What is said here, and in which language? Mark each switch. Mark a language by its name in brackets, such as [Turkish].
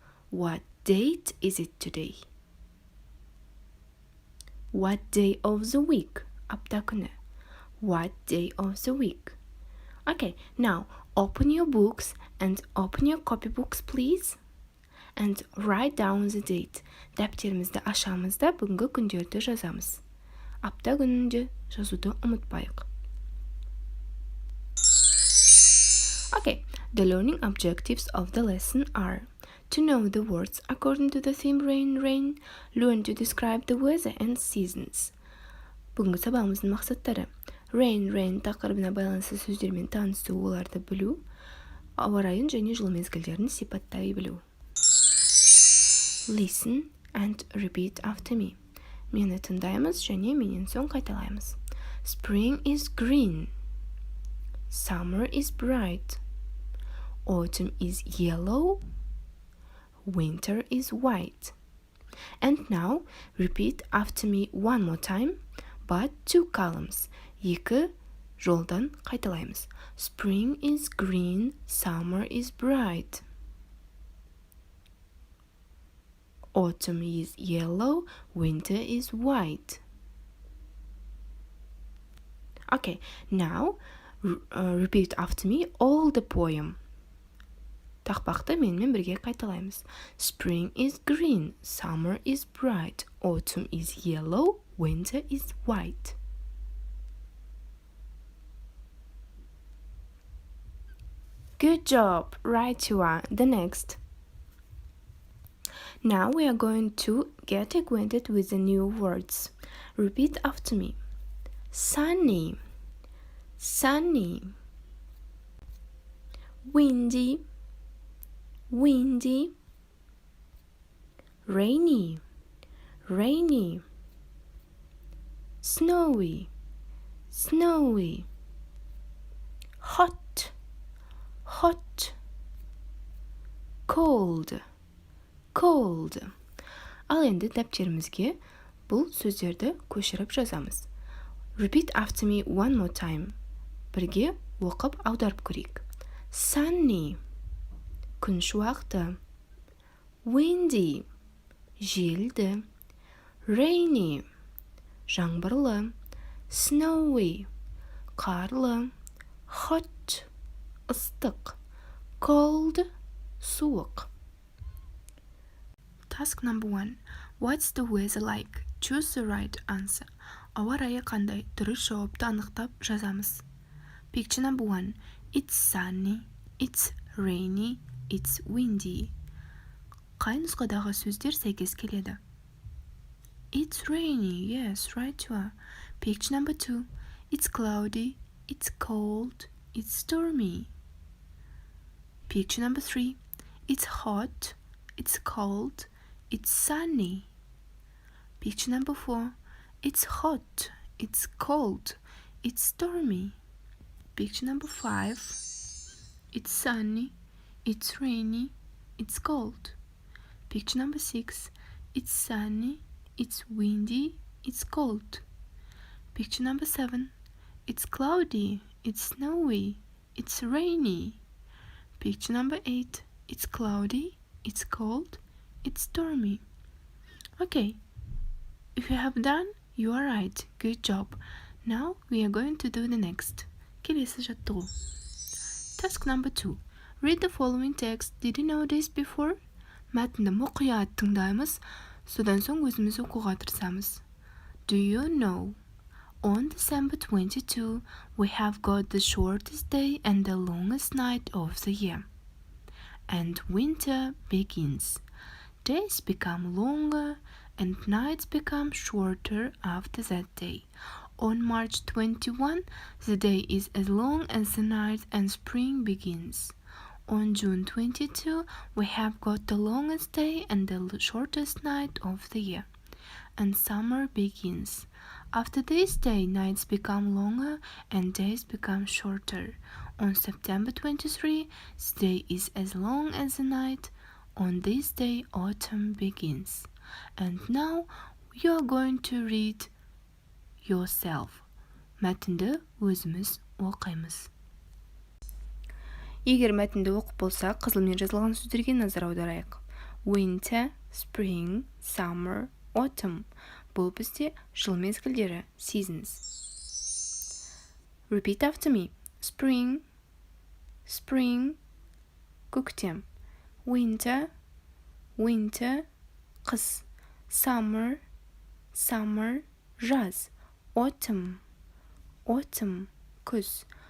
[English] What date is it today? What day of the week? [Kazakh] Апта күні. [English] What day of the week? Okay, now open your books and open your copybooks please. And write down the date. [Kazakh] Дәптерімізді ашамыз да бүгінгі күндерді жазамыз. Апта күнінде жазуды ұмытпайық. [English] Okay, the learning objectives of the lesson are to know the words according to the theme Rain Rain, learn to describe the weather and seasons. [Kazakh] Бүгінгі сабағымыздың мақсаттары: Rain Rain тақырыбына байланысты сөздермен танысу, оларды білу, ауа райын және жыл мезгілдерін сипаттай білу. [English] Listen and repeat after me. [Kazakh] Мені тыңдаймыз және менен соң қайталаймыз. [English] Spring is green. Summer is bright. Autumn is yellow. Winter is white. And now repeat after me one more time, but two columns. [Kazakh] Екі жолдан қайталаймыз. [English] Spring is green. Summer is bright. Autumn is yellow. Winter is white. Okay, now repeat after me all the poem. [Kazakh] Тақпақты менімен бірге қайталаймыз. [English] Spring is green, summer is bright, autumn is yellow, winter is white. Good job, right you are. The next. Now we are going to get acquainted with the new words. Repeat after me. Sunny, sunny. Windy, windy. Rainy, rainy. Snowy, snowy. Hot, hot. Cold, cold. [Kazakh] Ал енді дәптерімізге бұл сөздерді көшіріп жазамыз. [English] Repeat after me one more time. [Kazakh] Бірге оқып аударып көрейік. Sunny, күн шуақты. Windy, желді. Rainy, жаңбырлы. Snowy, қарлы. Hot, ыстық. Cold, суық. [English] Task number 1. What's the weather like? Choose the right answer. [Kazakh] Ауа райы қандай? Дұрыс жауапты анықтап жазамыз. [English] Picture number 1. It's sunny, it's rainy, it's windy. [Kazakh] Қай нұсқадағы сөздер сәйкес келеді? [English] It's rainy, yes, right you are. Picture number 2. It's cloudy, it's cold, it's stormy. Picture number 3. It's hot, it's cold, it's sunny. Picture number 4. It's hot, it's cold, it's stormy. Picture number 5. It's sunny, it's rainy, it's cold. Picture number 6. It's sunny, it's windy, it's cold. Picture number 7. It's cloudy, it's snowy, it's rainy. Picture number 8. It's cloudy, it's cold, it's stormy. Okay, if you have done, you are right. Good job. Now we are going to do the next. [Kazakh] Келесі жаттығу. [English] Task number 2. Read the following text. Did you know this before? [Kazakh] Мәтінді мұқият тыңдаймыз, содан соң өзіміз оқуға тырысамыз. [English] Do you know? On December 22, we have got the shortest day and the longest night of the year. And winter begins. Days become longer and nights become shorter after that day. On March 21, the day is as long as the night and spring begins. On June 22, we have got the longest day and the shortest night of the year. And summer begins. After this day, nights become longer and days become shorter. On September 23, the day is as long as the night. On this day, autumn begins. And now, you are going to read yourself. [Kazakh] Мәтінді өзіміз оқимыз. Егер мәтінді оқып болсақ, қызылмен жазылған сөздерге назар аударайық. [English] Winter, spring, summer, autumn. [Kazakh] Бұл бізде жыл мезгілдері, seasons. [English] Repeat after me. Spring, spring, көктем. Winter, winter, қыс. Summer, summer, жаз. Autumn, autumn, күз.